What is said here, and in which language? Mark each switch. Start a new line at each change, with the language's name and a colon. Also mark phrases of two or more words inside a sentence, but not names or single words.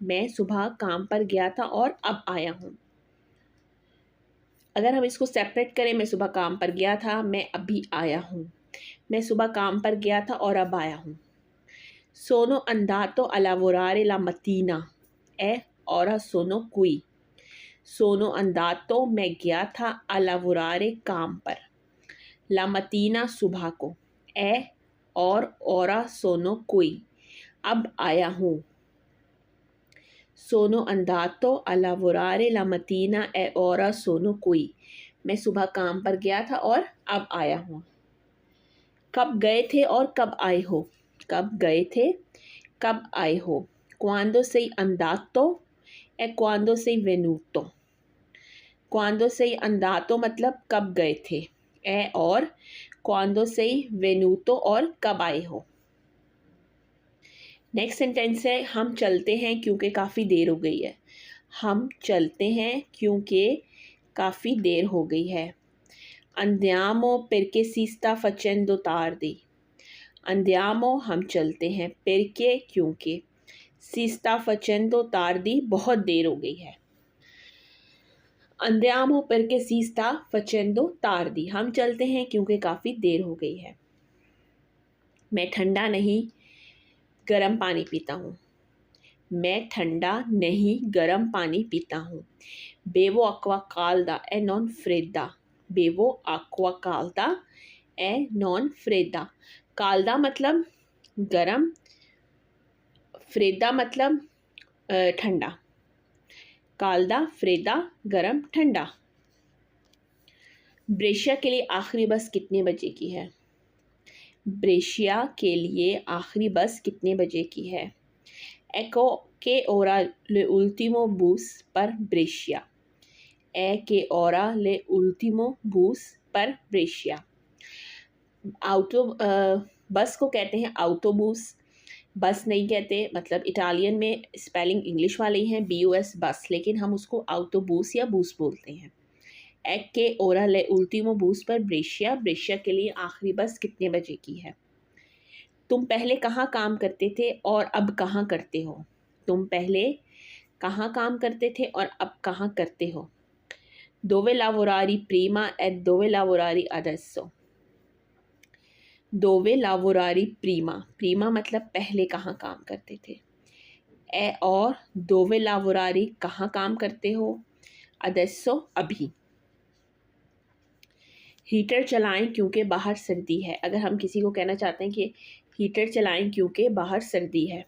Hindi: मैं सुबह काम पर गया था और अब आया हूँ। अगर हम इसको सेपरेट करें, मैं सुबह काम पर गया था, मैं अभी आया हूँ। मैं सुबह काम पर गया था और अब आया हूँ।
Italian: Sono andato a lavorare la mattina e ora sono qui. Sono andato,
Hindi: मैं गया था,
Italian: a lavorare काम पर, la mattina
Hindi: सुबह को,
Italian: e और ora sono qui,
Hindi: अब आया हूँ।
Italian: Sono andato a lavorare la mattina e ora sono qui.
Hindi: मैं सुबह काम पर गया था और अब आया हूँ। कब गए थे और कब आए हो? कब गए थे, कब आए हो?
Italian: Quando sei andato e quando sei venuto. Quando sei andato
Hindi: मतलब कब गए थे, e और
Italian: quando sei venuto
Hindi: और कब आए हो।
English: next sentence
Hindi: है हम चलते हैं क्योंकि काफ़ी देर हो गई है। हम चलते हैं क्योंकि काफ़ी देर हो गई है।
Italian: Andiamo perché si sta facendo tardi.
Hindi: Andiamo हम चलते हैं, perché क्योंकि,
Italian: si sta facendo tardi
Hindi: बहुत देर हो गई है।
Italian: Andiamo perché si sta facendo tardi
Hindi: हम चलते हैं क्योंकि काफ़ी देर हो गई है। मैं ठंडा नहीं गर्म पानी पीता हूँ। मैं ठंडा नहीं गर्म पानी पीता हूँ।
Italian: Bevo acqua calda e non fredda. Bevo acqua calda e non fredda.
Hindi: काल्दा मतलब गरम, फ्रेदा मतलब ठंडा। काल्दा, फ्रेदा, गरम, ठंडा। ब्रेशिया के लिए आखिरी बस कितने बजे की है? ब्रेशिया के लिए आखिरी बस कितने बजे की है?
Italian: Ecco che ora le ultimo bus per Brescia. E che ora le ultimo bus per Brescia.
Hindi: बस को कहते हैं आउटोबूस, बस नहीं कहते, मतलब इटालियन में स्पेलिंग इंग्लिश वाले ही हैं BUS बस, लेकिन हम उसको आउटोबूस या बूस बोलते हैं।
Italian: e che ora le ultimo bus per Brescia,
Hindi: ब्रेशिया के लिए आखिरी बस कितने बजे की है? तुम पहले कहाँ काम करते थे और अब कहाँ करते हो? तुम पहले कहाँ काम करते थे और अब कहाँ करते हो?
Italian: Dove lavorari prima e dove lavorari adesso? Dove lavorari prima,
Hindi: prima मतलब पहले कहाँ काम करते थे। ए और
Italian: dove lavorari
Hindi: कहाँ काम करते हो?
Italian: adesso अभी।
Hindi: हीटर चलाएं क्योंकि बाहर सर्दी है। अगर हम किसी को कहना चाहते हैं कि हीटर चलाएं क्योंकि बाहर सर्दी है।